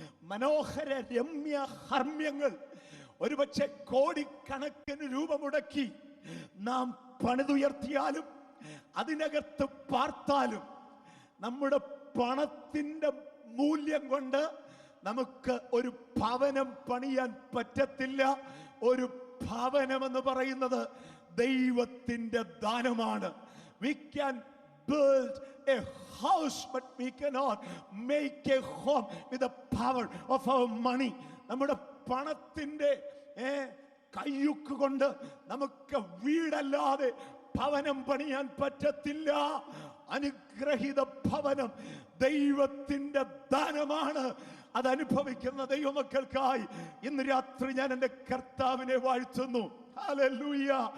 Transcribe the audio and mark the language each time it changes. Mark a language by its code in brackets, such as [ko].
[ml] മനോഹര രമ്യ ഹർമ്മ്യങ്ങൾ ഒരുപക്ഷെ കോടിക്കണക്കിന് രൂപ മുടക്കി നാം പണിതുയർത്തിയാലും അതിനകത്ത് പാർത്താലും നമ്മുടെ പണത്തിന്റെ മൂല്യം കൊണ്ട് നമുക്ക് ഒരു ഭവനം പണിയാൻ പറ്റത്തില്ല. ഒരു ഭവനം എന്ന് പറയുന്നത് ദൈവത്തിന്റെ ദാനമാണ്. [en] We can build a house, but we cannot make a home with the power of our money. [ml] നമ്മുടെ പണത്തിന്റെ കയ്യുക്ക് കൊണ്ട് നമുക്ക് വീടല്ലാതെ ഭവനം പണിയാൻ പറ്റത്തില്ല. അനുഗ്രഹീത ഭവനം ദൈവത്തിന്റെ ദാനമാണ്. അതനുഭവിക്കുന്ന ദൈവമക്കൾക്കായി ഇന്ന് രാത്രി ഞാൻ എൻ്റെ കർത്താവിനെ വാഴ്ത്തുന്നു. ഹല്ലേലൂയ.